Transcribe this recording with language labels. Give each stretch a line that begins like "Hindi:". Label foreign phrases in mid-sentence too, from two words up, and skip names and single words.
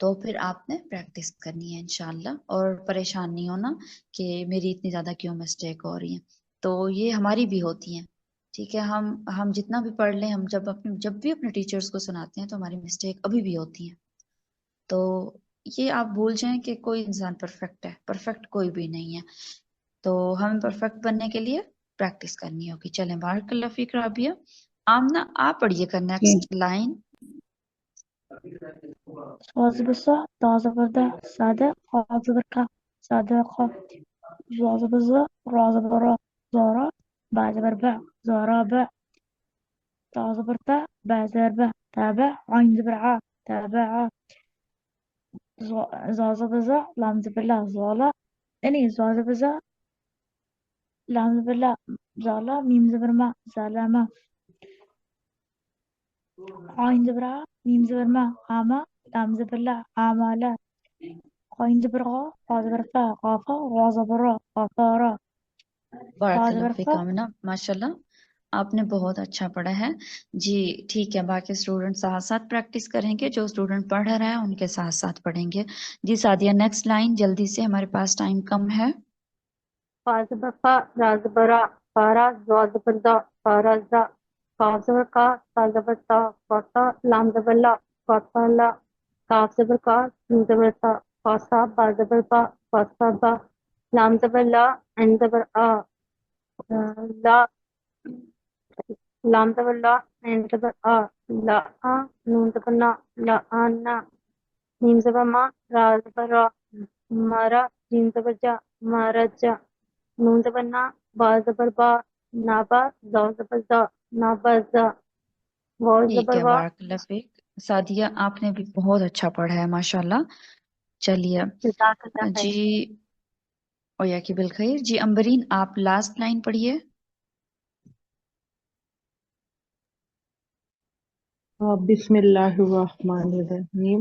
Urdu: تو پھر آپ نے پریکٹس کرنی ہے انشاءاللہ، اور پریشان نہیں ہونا کہ میری اتنی زیادہ کیوں مسٹیک ہو رہی ہیں، تو یہ ہماری بھی ہوتی ہیں، ٹھیک ہے، ہم جتنا بھی پڑھ لیں، ہم جب بھی اپنے ٹیچرز کو سناتے ہیں تو ہماری مسٹیک ابھی بھی ہوتی ہیں، تو یہ آپ بھول جائیں کہ کوئی انسان پرفیکٹ ہے، پرفیکٹ کوئی بھی نہیں ہے، تو ہمیں پرفیکٹ بننے کے لیے پریکٹس کرنی ہوگی۔ چلیں،
Arabic: بارک اللہ فیک
Urdu: رابیہ۔ آمنہ آپ پڑھیے گا جی
English: next line.
Urdu: صاد زبر صا ضاد زبر دا صادق قاف زبر کا صادق ظا زبر ظا را زبر را زارا با زبر با زارا با تا زبر تا با زبر با تابع عين زبر ع تابع ظا زبر ظا لام زبر لا زالا يعني ظا زبر ظا لام زبر لا زالا ميم زبر ما زالا ما عين زبر ع ميم زبر ما عما لام زبر لا عما لا عين زبر غا فا زبر فا غافا را زبر را غافا را بارک فا اللہ زبر فیک فا آمنہ، ماشاءاللہ آپ نے بہت اچھا پڑھا ہے جی۔ ٹھیک ہے، باقی اسٹوڈنٹ ساتھ ساتھ پریکٹس کریں گے، جو اسٹوڈنٹ پڑھ رہا ہے ان کے ساتھ ساتھ پڑھیں گے جی۔ سعدیہ
English: next line
Urdu: جلدی سے، ہمارے پاس ٹائم کم ہے۔ فا زبر فا را زبر را فارا زا زبر زا فارا زا قاف زبر کا تا زبر تا فاتا لام زبر لا فاتا لا کاف زبر کا سین زبر تا فاسا با زبر با فاسا با لام زبر لا عین زبر آ لا لام زبر لا عین زبر آ لا آ نون زبر نا لا آ نا میم زبر ما را زبر را مارا جیم زبر جا مارا جا نون زبر نا با زبر با نابا زا زبر زا نابا زا واو ٹھیک زبر ہے، وا
Arabic: بارک اللہ فیک
Urdu: سعدیہ، آپ نے بھی بہت اچھا پڑھا ہے ماشاءاللہ۔ چلیے
Arabic: جزاک اللہ خیر۔ جی، اویا کی بالخیر جی۔
Urdu: امبرین آپ
English: last line
Urdu: پڑھیے۔
Arabic: بسم اللہ الرحمن الرحیم۔